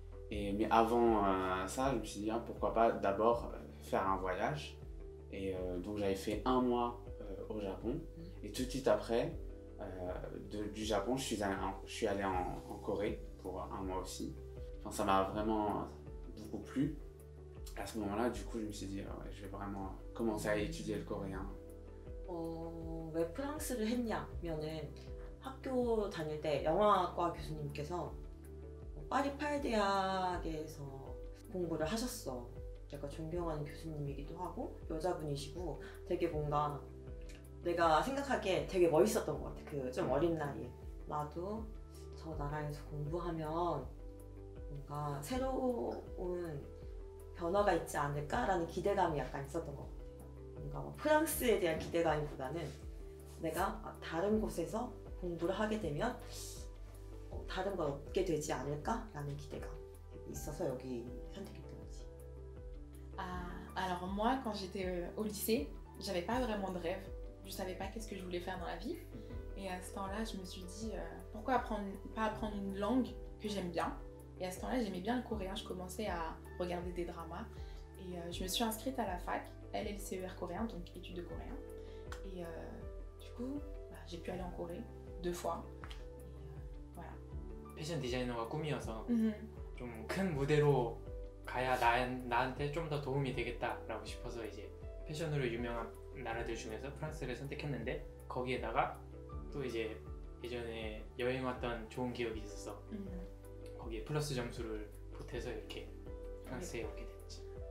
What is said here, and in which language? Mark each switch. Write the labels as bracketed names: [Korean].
[French] Mais avant ça, je me suis dit pourquoi pas d'abord faire un voyage et donc j'avais fait 1 mois au Japon et tout de suite après du Japon je suis allé en Corée pour 1 mois aussi. Enfin, ça m'a vraiment beaucoup plu. À ce moment-là, du coup, je me suis dit ouais, je vais vraiment commencer à étudier le coréen. [Korean] 왜 프랑스를 했냐면은 학교 다닐 때 영화과 교수님께서 파리팔 대학에서 공부를 하셨어. 제가 존경하는 교수님이기도 하고 여자분이시고 되게 뭔가 내가 생각하기에 되게 멋있었던 것 같아. 그 좀 어린 나이에 나도 저 나라에서 공부하면 뭔가 새로운 변화가 있지 않을까라는 기대감이 약간 있었던 것 같아요. 뭔가 프랑스에 대한 기대감보다는 내가 다른 곳에서 공부를 하게 되면 다른 걸 얻게 되지 않을까라는 기대감이 있어서 여기 선택했던 거지. [French] Alors moi, quand j'étais au lycée, j'avais pas vraiment de rêve. Je savais pas qu'est-ce que je voulais faire dans la vie. Et à ce temps-là, je me suis dit pourquoi pas apprendre une langue que j'aime bien. Et à ce temps-là, j'aimais bien le coréen, je commençais à regarder des dramas. Et je me suis inscrite à la fac, LLCER coréen, donc études de coréen. Et du coup, j'ai pu aller en Corée 2 fois. Et voilà. [Korean] 패션 디자이너가 꿈이어서 좀 큰 무대로 가야 나한테 좀 더 도움이 되겠다라고 싶어서 이제 패션으로 유명한 나라들 중에서 프랑스를 선택했는데 거기에다가 또 이제 예전에 여행 왔던 좋은 기억이 있어서 거기에 플러스 점수를 보태서 이렇게 프랑스에 오게 됐지.